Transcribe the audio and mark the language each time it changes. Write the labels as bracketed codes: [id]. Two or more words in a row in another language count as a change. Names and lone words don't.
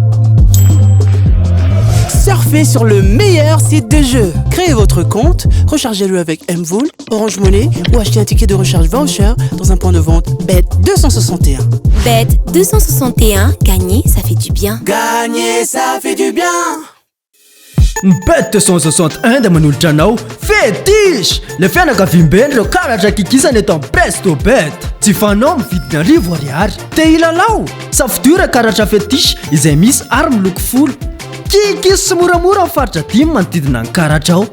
[fr] Surfez sur le meilleur site de jeu. Créez votre compte, rechargez-le avec Mvool, Orange Money ou achetez un ticket de recharge voucher dans un point de vente Bet261. Bet261, gagner, ça fait du bien. Gagner, ça fait du bien. [mg] Bet261 da manolotra anao fetish le fianakaviam-beny reo karatra kikisana eto amin'ny Presto Bet. Tsy fanao mividina arivo ariary. Te ilalao safidiora karatra fetish izay misy ary miloko folo. Kikis sy moramora faritra dimy manodidina ny karatra ao.